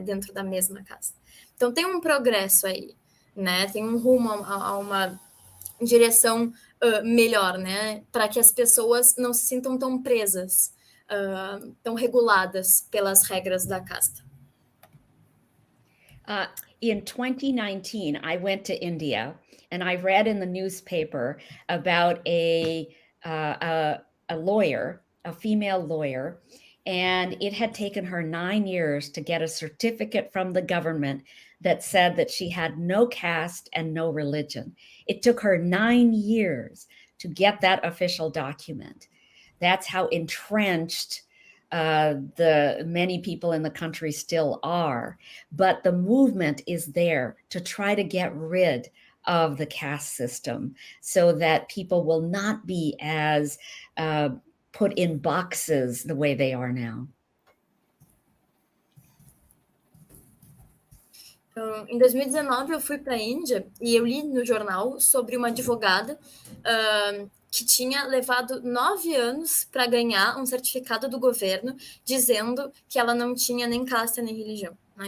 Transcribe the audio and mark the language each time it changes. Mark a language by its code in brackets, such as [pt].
[pt] Dentro da mesma casta. Então tem um progresso aí, né? Tem um rumo a uma direção melhor, né? Para que as pessoas não se sintam tão presas, tão reguladas pelas regras da casta. [en] In 2019, I went to India and I read in the newspaper about a a lawyer, a female lawyer, and it had taken her 9 years to get a certificate from the government that said that she had no caste and no religion. It took her 9 years to get that official document. That's how entrenched the many people in the country still are. But the movement is there to try to get rid of the caste system so that people will not be as put in boxes the way they are now. [pt] Então, em 2019, eu fui para a Índia e eu li no jornal sobre uma advogada que tinha levado 9 anos para ganhar um certificado do governo dizendo que ela não tinha nem caste nem religião. Né?